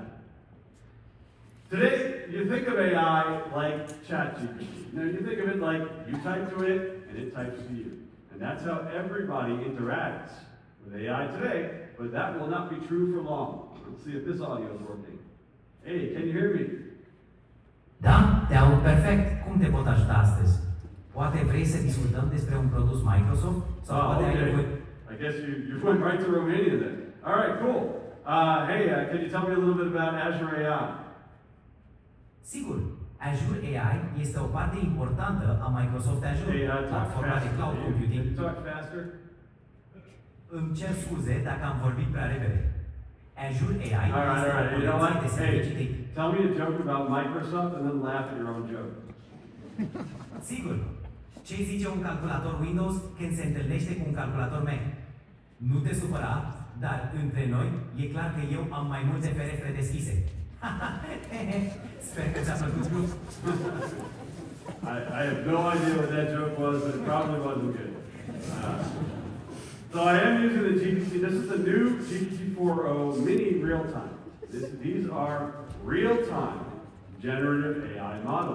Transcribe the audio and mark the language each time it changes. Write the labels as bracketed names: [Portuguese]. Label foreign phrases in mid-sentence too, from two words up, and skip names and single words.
[English] Today, you think of AI like ChatGPT. You think of it like you type to it and it types to you. And that's how everybody interacts with AI today, but that will not be true for long. Let's see if this audio is working. Hey, can you hear me? [Romanian] Da, te aud perfect. Cum te pot ajuta astăzi? Poate vrei să discutăm despre un produs Microsoft? Sau poate ai nevoie... [English] I guess you went right to Romania then. All right, cool. Can you tell me a little bit about Azure AI? [Romanian] Sigur, Azure AI este o parte importantă a Microsoft Azure, platforma de [English] cloud computing. Can you talk faster? [Romanian] Îmi cer scuze dacă am vorbit prea repede. Azure AI [English] All right. You know what? [Romanian] de servicii [English] Hey, tell me a joke about Microsoft and then laugh at your own joke. [Romanian] Sigur, ce zice un calculator Windows când se întâlnește cu un calculator Mac? Nu te supăra, dar între noi e clar că eu am mai multe ferestre deschise. Sper că ți-a plăcut. [English] I have no idea what that joke was, but it probably wasn't good. So I am using the GPT. This is the new GPT-4o mini real-time. These are real-time generative AI models.